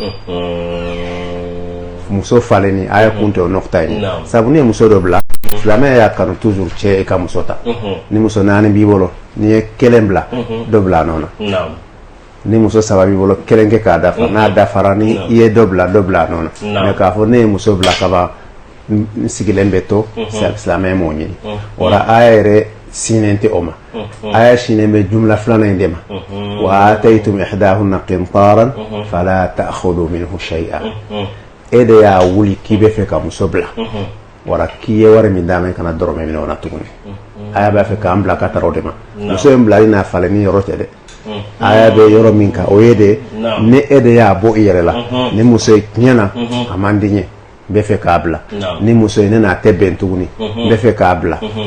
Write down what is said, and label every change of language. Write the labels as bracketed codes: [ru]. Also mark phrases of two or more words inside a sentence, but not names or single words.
[bm] muso falenni aya kun tɛ o nukta in sabu ni ye muso dɔ bila silamɛya y'a kanu toujours cɛ i ka muso ta ni muso naani b'i bolo n'i ye kelen bila dɔ bila a nɔ na ni muso saba b'i bolo kelen kɛ k'a dafa n'a dafara ni i ye dɔ bila a nɔ na mais k'a fɔ ne ye muso bila kaban n sigilen bɛ to silamɛya m'o ɲini wala aya yɛrɛ sinen tɛ o ma aya sinen bɛ jumla filanan in de ma [ar] وآتيتم إحداهن قنطارا فلا تأخذوا منه شيئا [bm] e de y'a wuli k'i bɛ fɛ ka muso bila wala k'i ye wari min d'a ma i kana dɔrɔmɛ minɛ o la tuguni aya b'a fɛ k'an bila ka taara o de ma muso in bilali n'a falen ni yɔrɔ tɛ dɛ aya bɛ yɔrɔ min kan o ye de ni e de y'a bɔ i yɛrɛ la ni muso ye tiɲɛna a man di n ye n bɛ fɛ k'a bila ni muso ye ne n'a tɛ bɛn tuguni n bɛ fɛ k'a bila